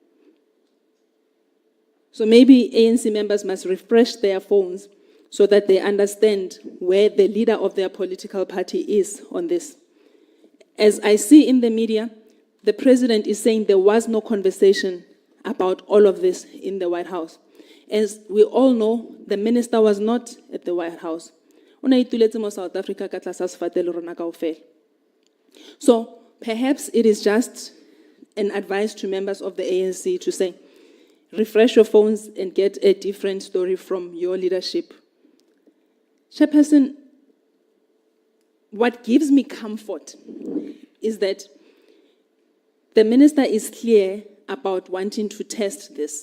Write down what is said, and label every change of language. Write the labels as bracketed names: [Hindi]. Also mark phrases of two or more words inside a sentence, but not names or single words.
[English] So maybe ANC members must refresh their phones so that they understand where the leader of their political party is on this. As I see in the media, the president is saying there was no conversation about all of this in the White House. As we all know, the minister was not at the White House. [Southern Sotho] South Africa ka tlasa sefatelo rona kaofela. [English] So perhaps it is just an advice to members of the ANC to say, refresh your phones and get a different story from your leadership. Chairperson, what gives me comfort is that the minister is clear about wanting to test this.